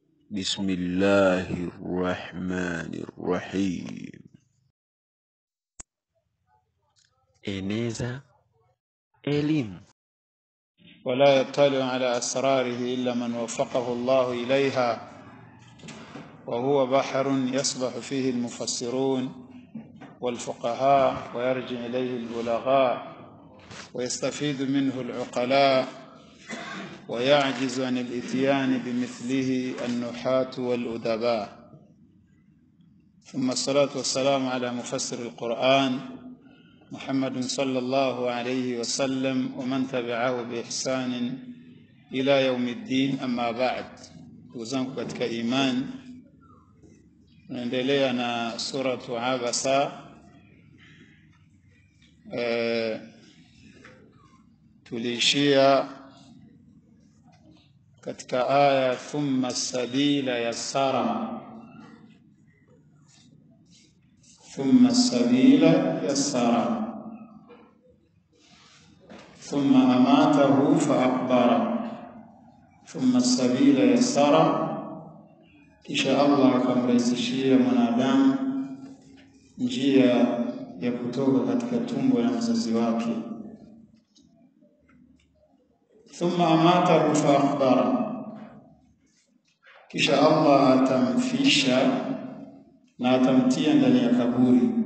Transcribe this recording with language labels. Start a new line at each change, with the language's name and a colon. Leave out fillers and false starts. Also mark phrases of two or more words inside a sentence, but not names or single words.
Arabic: بسم الله الرحمن الرحيم.
Swahili: Eneza elimu.
Arabic: ولا يطلع على أسراره إلا من وفقه الله إليها وهو بحر يصبح فيه المفسرون والفقهاء ويرجع إليه البلغاء ويستفيد منه العقلاء ويعجز عن الاتيان بمثله النحاة والأدباء. ثم الصلاة والسلام على مفسر القرآن محمد صلى الله عليه وسلم ومن تبعه بإحسان إلى يوم الدين. أما بعد،
Swahili: وزنكم katika iman, naendelea na suratu Abasa. Tulishia katika aya
Arabic: ثم السبيل يسره, ثم السبيل يسر ثم أماته فأقبر ثم السبيل يسر.
Swahili: kisha Allah akamrahisishia mwanadamu njia ya kutoka katika tumbo la mzazi wake.
Arabic: ثم أماته فأقبره,
Swahili: kisha Allah atamfisha na atamtia ndani ya kaburi.